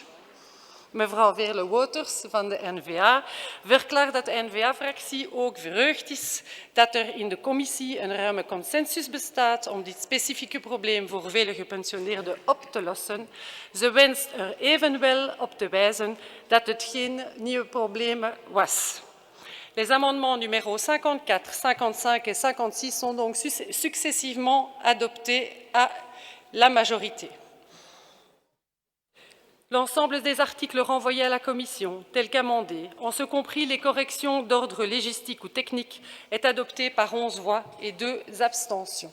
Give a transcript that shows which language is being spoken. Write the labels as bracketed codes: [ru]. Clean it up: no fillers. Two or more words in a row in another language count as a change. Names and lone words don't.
[nl] Mevrouw Veerle-Woters van de N-VA verklaart dat de N-VA-fractie ook verheugd is dat er in de commissie een ruime consensus bestaat om dit specifieke probleem voor vele gepensioneerden op te lossen. Ze wenst er evenwel op te wijzen dat het geen nieuw probleem was. [fr] Les amendements numéros 54, 55 et 56 sont donc successivement adoptés à la majorité. L'ensemble des articles renvoyés à la Commission, tels qu'amendés, en ce compris les corrections d'ordre légistique ou technique, est adopté par 11 voix et 2 abstentions.